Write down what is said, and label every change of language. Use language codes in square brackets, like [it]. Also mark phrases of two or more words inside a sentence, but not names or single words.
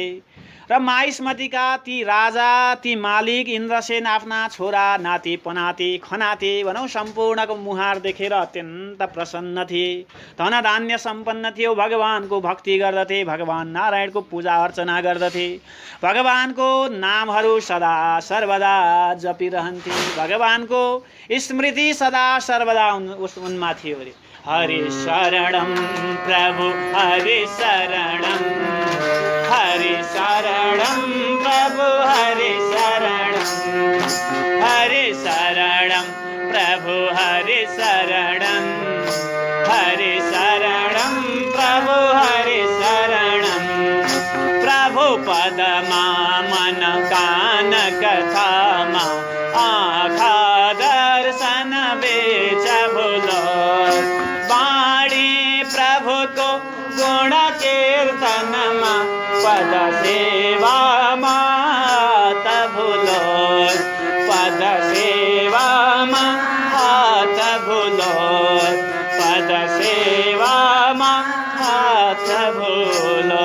[ne] र माहिष्मतीका ती राजा, ती मालिक इन्द्रसेन आफ्ना छोरा, नाति पनाति खनाति भनौँ सम्पूर्णको मुहार देखेर अत्यन्त प्रसन्न थिए। धन धान्य सम्पन्न थियो, भगवानको भक्ति गर्दथे, भगवान नारायणको पूजा अर्चना गर्दथे, भगवानको नामहरू सदा सर्वदा जपिरहन्थे, भगवानको स्मृति सदा सर्वदा उनमा थियो। [sa] हरि शरणं प्रभु हरि शरणं, हरि शरणं प्रभु हरि शरणं, हरि शरणं प्रभु हरि शरणं, हरि शरणं प्रभु हरि शरणं। [ne] प्रभु पदमा मन कान कथामा आँखा दर्शन बेच भुलो, बाणी प्रभुको गुण कीर्तनमा पद सेवामा हात भुलो, पद सेवामा हात भुलो, पद सेवामा हात भुलो।